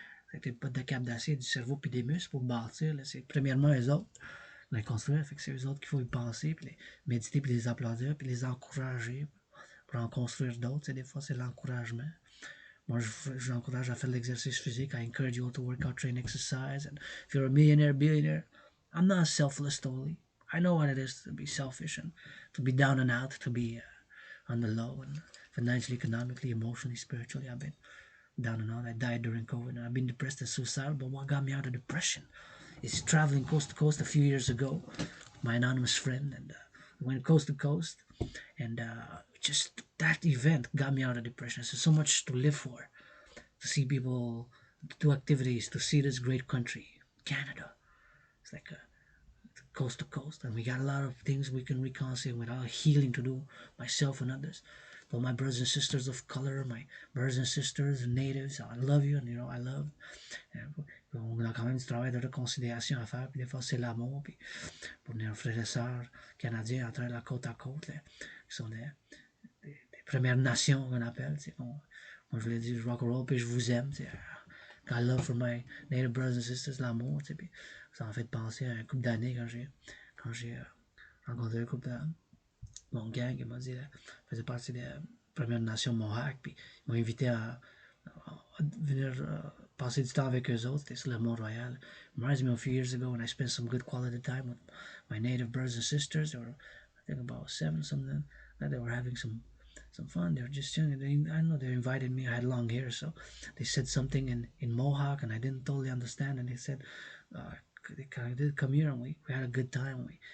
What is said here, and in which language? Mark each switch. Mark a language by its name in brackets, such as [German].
[French] Avec des bottes de cap d'acier, du cerveau puis des muscles pour bâtir. Là. C'est premièrement eux autres les construire. Fait que c'est eux autres qu'il faut y penser, puis les méditer, puis les applaudir, puis les encourager pour en construire d'autres. Tu sais, des fois, c'est l'encouragement. Moi, je l'encourage à faire de l'exercice physique. [English] I encourage you all to work out, train, exercise. And if you're a millionaire, billionaire, I'm not selfless totally. I know what it is to be selfish and to be down and out, to be on the low and financially, economically, emotionally, spiritually. I've been down and out. I died during COVID, and I've been depressed and suicidal. But what got me out of depression is traveling coast to coast a few years ago. My anonymous friend, and we went coast to coast, and just that event got me out of depression. There's so much to live for, to see people, to do activities, to see this great country, Canada. It's like a coast to coast, and we got a lot of things we can reconcile with our healing to do, myself and others. But my brothers and sisters of color, my brothers and sisters, natives, I love you, and I love. [French] On a quand même du travail de réconciliation à faire, puis des fois c'est l'amour, puis pour nos frères et sœurs canadiens entre la côte à côte, là, qui sont des Premières Nations qu'on appelle. Moi je voulais dire rock and roll, puis je vous aime. [English] I love for my native brothers and sisters, [French] l'amour. Puis ça m'a fait penser à un couple d'années quand j'ai rencontré un couple de mon gang qui m'a dit faisait partie des Premières Nations Mohawk, puis ils m'ont invité à venir passer du temps avec eux autres. C'était sur le Mont-Royal. [English] Reminds me of a few years ago when I spent some good quality time with my native brothers and sisters. They were, I think, about 7 something. They were having some fun. They were just young. I don't know. They invited me. I had long hair, so they said something in Mohawk, and I didn't totally understand. And they said, they kind of did come here, and we had a good time.